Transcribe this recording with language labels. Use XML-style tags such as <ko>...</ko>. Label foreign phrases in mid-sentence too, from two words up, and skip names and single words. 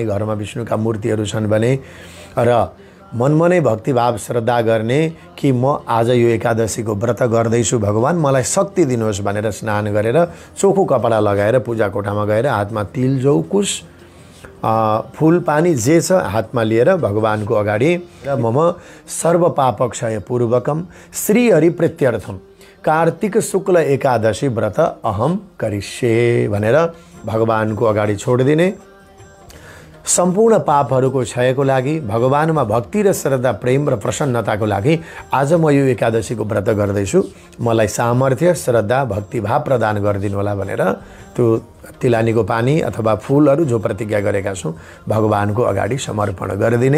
<ne>घरमा विष्णुका मूर्तिहरू छन् भने र मनमनै भक्तिभाव श्रद्धा गर्ने कि म आज यो एकादशीको व्रत गर्दैछु, भगवान मलाई शक्ति दिनुहोस् भनेर स्नान गरेर चोखो कपडा लगाएर पूजा कोठामा गएर हातमा तिल, जौ, कुश, फूल, पानी जे छ हातमा लिएर भगवानको अगाडि</ne> <sa>मम सर्व पापक्षय पूर्वकम श्री हरि प्रीत्यर्थम कार्तिक शुक्ल एकादशी व्रत अहम करिष्ये</sa> <ne>भनेर भगवानको अगाडि छोडिदिने। सम्पूर्ण पापहरूको क्षयको लागि, भगवानमा भक्ति र श्रद्धा, प्रेम र प्रसन्नताको लागि आज म यो एकादशीको व्रत गर्दैछु, मलाई सामर्थ्य, श्रद्धा, भक्तिभाव प्रदान गरिदिनु होला भनेर त्यो तिलानीको पानी अथवा फूलहरू जो प्रतिज्ञा गरेका छौँ भगवानको अगाडि समर्पण गरिदिने।</ne>